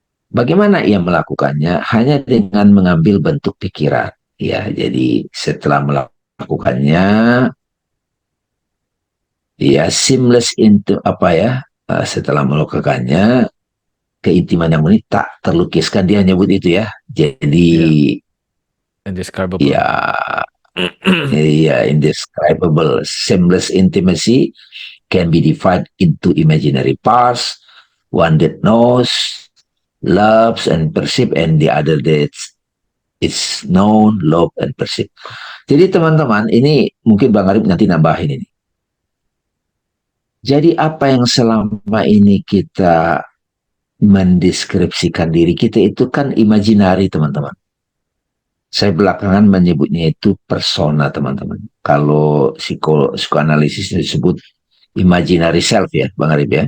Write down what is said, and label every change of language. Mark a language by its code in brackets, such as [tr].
[id] Bagaimana ia melakukannya? Hanya dengan mengambil bentuk pikiran. Ya, jadi setelah melakukannya, ya seamless into apa ya? Setelah melakukannya, keintiman yang murni tak terlukiskan, dia nyebut itu ya. Jadi Iya. Indescribable. [en] ya, ya indescribable seamless intimacy can be divided into imaginary parts, one that knows, loves and perceive, and the other that it's known, love and perceive. [id] Jadi teman-teman, ini mungkin Bang Arif nanti nambahin ini. Jadi apa yang selama ini kita mendeskripsikan diri kita itu kan imajinari teman-teman. Saya belakangan menyebutnya itu persona teman-teman. Kalau psikoanalisis disebut imaginary self ya Bang Arif ya.